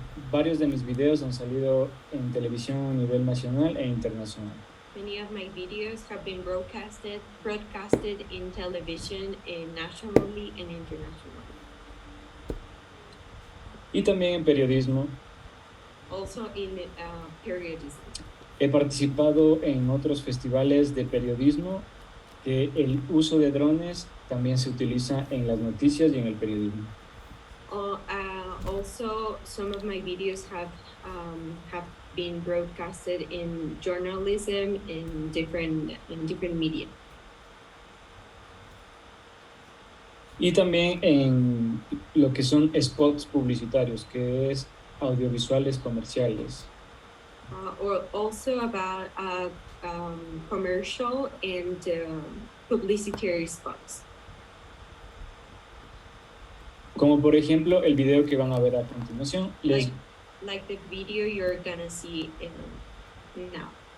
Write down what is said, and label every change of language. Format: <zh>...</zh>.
<es>Varios de mis videos han salido en televisión a nivel nacional e internacional.</es> <en>Many of my videos have been broadcasted in television, nationally and internationally.</en> <es>Y también en periodismo.</es> <en>Also in periodism.</en> <es>He participado en otros festivales de periodismo que el uso de drones también se utiliza en las noticias y en el periodismo.</es> <en>Also, some of my videos have been broadcasted in journalism in different media.</en> <es>Y también en lo que son spots publicitarios, que es audiovisuales comerciales.</es> <en>Or also about commercial and publicitary spots.</en> <es>Como por ejemplo el video que van a ver a continuación.</es> <en>Like the video you're gonna see now.</en>